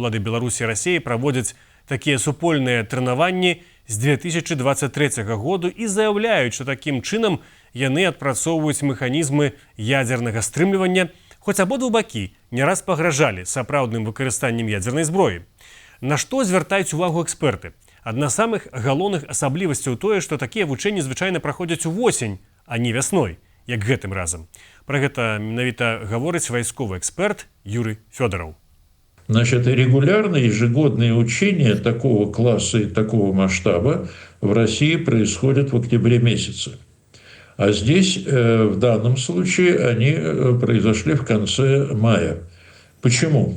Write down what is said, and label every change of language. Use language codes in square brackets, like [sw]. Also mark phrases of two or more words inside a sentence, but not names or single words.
[be] Улады Беларусі і Расіі праводзяць такія супольныя трэнаванні з 2023 году і заяўляюць, што такім чынам яны адпрацоўваюць механізмы ядзернага стрымлівання, хоць абодва бакі не раз пагражалі сапраўдным выкарыстаннем ядзернай зброі. На што звяртаюць увагу эксперты? Адна з самых галоўных асаблівасцяў тое, што такія вучэнні звычайна праходзяць увосень, а не вясной, як гэтым разам. Пра гэта менавіта гаворыць вайсковы эксперт Юрий Федоров. [ru] Значит, регулярные ежегодные учения такого класса и такого масштаба в России происходят в октябре месяце. А здесь, в данном случае, они произошли в конце мая. Почему?